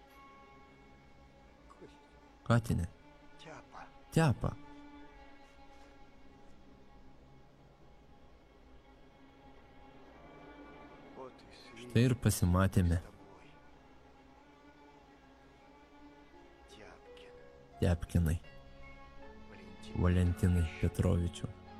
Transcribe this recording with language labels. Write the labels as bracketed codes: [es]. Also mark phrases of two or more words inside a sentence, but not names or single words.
[lt] Katinė. [ru] тяпа. [lt] Tepa. [ru] Вот и свинья [lt] Tai ir pasimatėme. [ru] Тяпкин. [lt] Tepkinai. [ru] Валентин. [lt] Valentinai Petrovičiau.